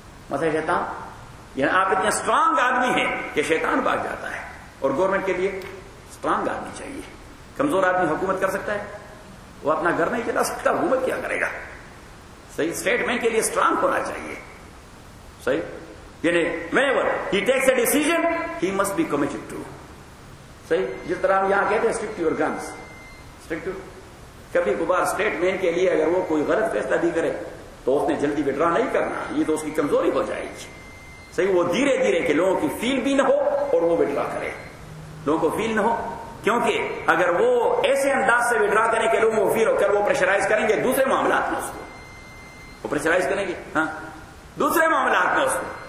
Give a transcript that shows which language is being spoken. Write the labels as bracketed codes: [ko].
[ur] مطلب شیطان, یعنی آپ اتنے اسٹرانگ آدمی ہیں کہ شیطان بھاگ جاتا ہے. اور گورنمنٹ کے لیے اسٹرانگ آدمی چاہیے, کمزور آدمی حکومت کر سکتا ہے؟ وہ اپنا گھر نہیں چلا سکتا, حکومت کیا کرے گا؟ صحیح, اسٹیٹمنٹ کے لیے اسٹرانگ ہونا چاہیے. صحیح, یعنی [en] whenever he takes a decision he must be committed to. [ur] صحیح, جس طرح ہم یہاں کہتے ہیں [en] strict your guns, [ur] اسٹرکٹ. کبھی کبھار اسٹیٹ مین کے لیے اگر وہ کوئی غلط فیصلہ بھی کرے تو اس نے جلدی وڈرا نہیں کرنا, یہ تو اس کی کمزوری ہو جائے گی. صحیح, وہ دھیرے دھیرے کہ لوگوں کی فیل بھی نہ ہو اور وہ وڈرا کرے, لوگوں کو فیل نہ ہو, کیونکہ اگر وہ ایسے انداز سے وڈرا کرے کہ لوگوں کو فیل ہو کر وہ پریشرائز کریں گے دوسرے معاملات میں, اس کو وہ پریشرائز کریں گے ہاں دوسرے معاملات میں اس کو.